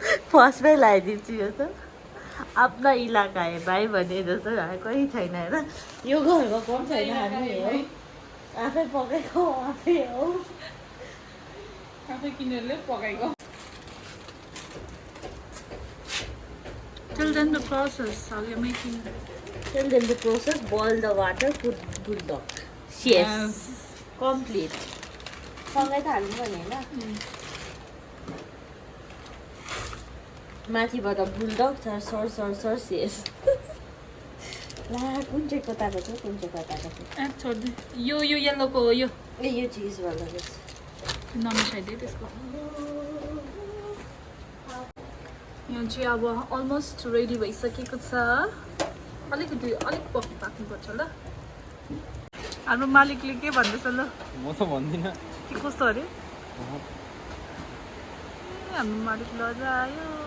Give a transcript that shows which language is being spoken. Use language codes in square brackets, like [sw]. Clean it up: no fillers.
[ne] फर्स्टमै लगाइदिन्छु यो त आफ्ना इलाका है भाइ भने जस्तो कोही छैन होइन यो घरमा कोही छैन हामी हो आफै पकाएको आफै हो आफै किनेरले पकाएको [en] Tell them the process, how you're making it. Tell them the process, boil the water, put bulldog. Yes. Complete. [ne] सँगै त हाल्नु भने होइन माथिबाट बुलडग सर सेस ला कुन चाहिँ कताको छ कुन चाहिँ कताको छ छोड्दै यो येल्लोको हो यो ए यो चिज वाला रहेछ नमिसाइदिए त्यसको यहाँ चाहिँ अब अलमोस्ट रेडी भइसकेको छ अलिक पाक्नुपर्छ ल हाम्रो मालिकले के भन्दैछ ल म त भन्दिनँ के कस्तो अरे हाम्रो मालिक लजायो